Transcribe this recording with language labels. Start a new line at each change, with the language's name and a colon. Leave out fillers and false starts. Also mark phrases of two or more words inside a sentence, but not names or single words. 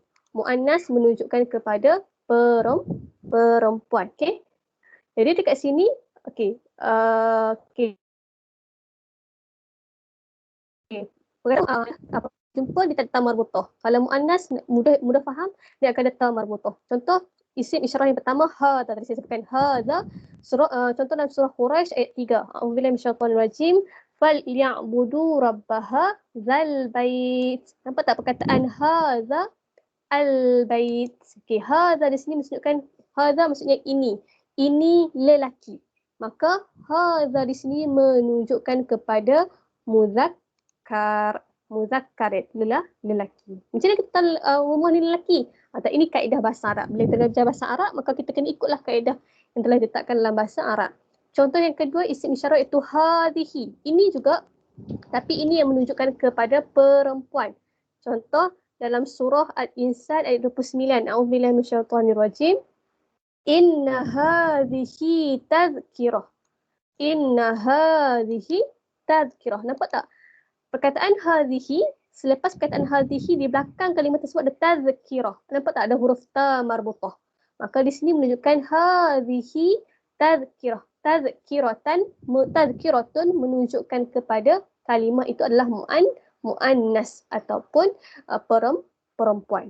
Malay: Muannas menunjukkan kepada perempuan. Okey. Jadi dekat sini, okey. Jumpa dia tak ada
Arabic: تاء مربوطة.
Malay: Kalau muannas mudah faham, dia akan ada
Arabic: تاء مربوطة.
Malay: Contoh isim isyarah yang pertama hadza, tadi saya sebutkan hadza. Contoh dalam surah Quraisy ayat 3.
Arabic: أعوذ بالله من الشيطان الرجيم. فليعبدوا ربها ذا البيت.
Malay: Nampak tak perkataan
Arabic: هذا البيت?
Malay: Okey, hadza di sini menunjukkan hadza maksudnya ini. Ini lelaki. Maka hadza di sini menunjukkan kepada muzakkar. Muzakkar itu lelaki. Macam mana kita tahu rumah ni lelaki? Atau ini kaedah bahasa Arab. Bila kita belajar bahasa Arab, maka kita kena ikutlah kaedah yang telah ditetapkan dalam bahasa Arab. Contoh yang kedua, isim isyarah itu hadhihi. Ini juga, tapi ini yang menunjukkan kepada perempuan. Contoh dalam surah Al-Insan ayat 29.
Arabic: أعوذ بالله من الشيطان الرجيم. إن هذه تذكرة. إن هذه تذكرة.
Malay: Nampak tak? Perkataan hadhihi, selepas perkataan hadhihi di belakang kalimah tersebut ada tadhkirah. Nampak tak ada huruf
Arabic: تاء مربوطة?
Malay: Maka di sini menunjukkan
Arabic: هذه تذكرة.
Malay: Tadhkiratun menunjukkan kepada kalimah itu adalah muannas ataupun perempuan.